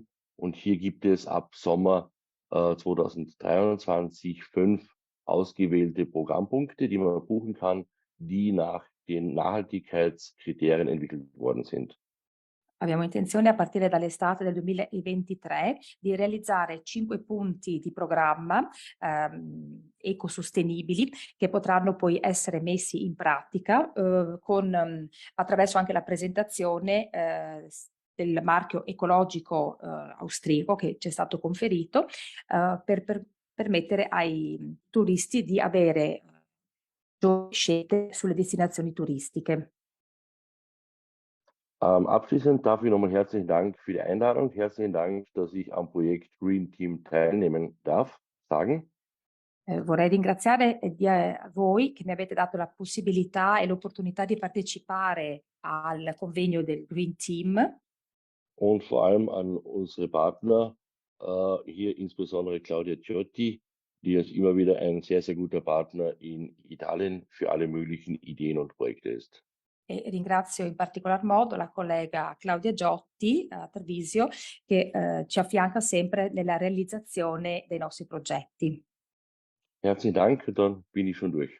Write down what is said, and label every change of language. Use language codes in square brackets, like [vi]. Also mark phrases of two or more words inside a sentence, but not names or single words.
[de] Und hier gibt es ab Sommer 2023 5 ausgewählte Programmpunkte, die man buchen kann, die nach den Nachhaltigkeitskriterien entwickelt worden sind. [it] Abbiamo intenzione a partire dall'estate del 2023 di realizzare 5 punti di programma ecosostenibili che potranno poi essere messi in pratica attraverso anche la presentazione del marchio ecologico austriaco che ci è stato conferito per permettere ai turisti di avere scelte sulle destinazioni turistiche. [de] Abschließend darf ich nochmal herzlichen Dank für die Einladung. Herzlichen Dank, dass ich am Projekt Green Team teilnehmen darf, sagen. [it] Vorrei ringraziare voi che mi avete dato la possibilità e l'opportunità di partecipare al convegno del Green Team. [de] Und vor allem an unsere Partner, hier insbesondere Claudia Ciotti, die uns immer wieder ein sehr, sehr guter Partner in Italien für alle möglichen Ideen und Projekte ist. [it] E ringrazio in particolar modo la collega Claudia Giotti a Trevisio che ci affianca sempre nella realizzazione dei nostri progetti. [de] Herzlichen Dank, dann bin ich schon durch.